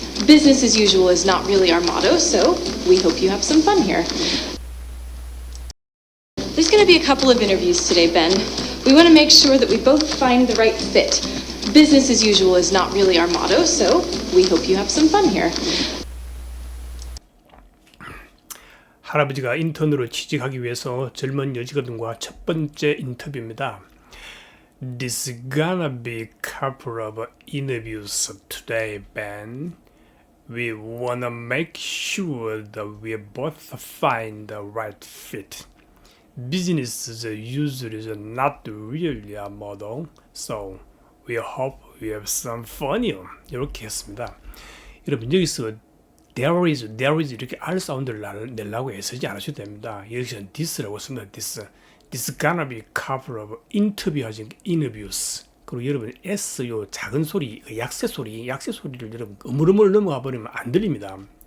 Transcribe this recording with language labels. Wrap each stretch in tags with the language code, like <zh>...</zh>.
<en>Business as usual is not really our motto, so we hope you have some fun here. There's going to be a couple of interviews today, Ben. We want to make sure that we both find the right fit. Business as usual is not really our motto, so we hope you have some fun here.</en> <ko>할아버지가 인턴으로 취직하기 위해서 젊은 여직원과 첫 번째 인터뷰입니다.</ko> <en>This is gonna be a couple of interviews today, Ben. We wanna make sure that we both find the right fit. Business as usual is not really a model, so we hope we have some fun here.</en> <ko>이렇게 했습니다. 여러분 여기서</ko> <en>there is</en> <ko>이렇게 R 사운드를 내려고 애쓰지 않으셔도 됩니다. 여기서는 this라고 씁니다.</ko> <en>This gonna be a couple of interviews.</en> <ko>그리고 여러분 S 요 작은 소리, 약세 소리를 여러분 어물어물 넘어가 버리면 안 들립니다.</ko>